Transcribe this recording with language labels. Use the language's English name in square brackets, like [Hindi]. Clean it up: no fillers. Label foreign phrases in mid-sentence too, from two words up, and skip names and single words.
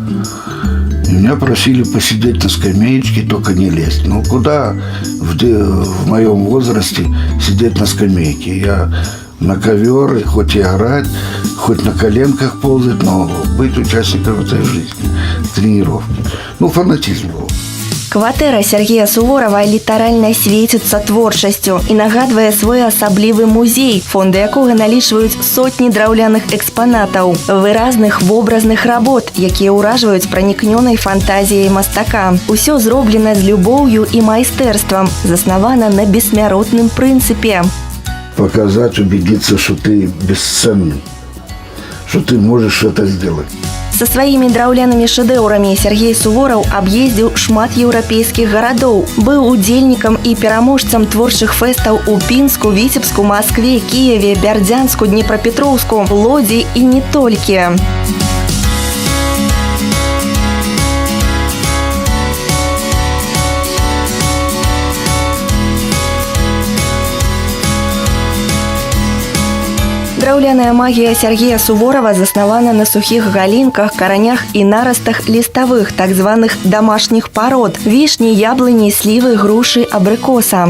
[Russian] И меня просили посидеть на скамеечке, только не лезть. Ну, куда в моем возрасте сидеть на скамейке? Я на ковер, и хоть и орать, хоть на коленках ползать, но быть участником этой жизни, тренировки. Ну, фанатизм был. [Belarusian] Кватэра Сергея Суворова літаральна свеціцца творчасцю і нагадвае свой асаблівы музей, фонды якога налічваюць сотні драўляных экспанатаў, выразных вобразных работ, якія ўражваюць пранікнёнай фантазіяй мастака. Усё зроблена з любоўю і майстэрствам, заснавана на бессмяротным прынцыпе. [Russian] Показать, убедиться, что ты бесценный, что ты можешь это сделать. [Belarusian] Са сваімі драўлянымі шэдэўрамі Сергей Сувораў аб'ездзіў шмат еўрапейскіх гарадоў, быў удзельнікам і пераможцам творчых фэстаў у Пінску, Віцебску, Маскве, Кіеве, Бярдзянску, Днепрапетроўску, Лодзі і не толькі. Драўляная магія Сергея Суворова заснавана на сухіх галінках, каранях і нарастах ліставых, так званых дамашніх парод – вішні, яблыні, слівы, грушы, абрыкоса.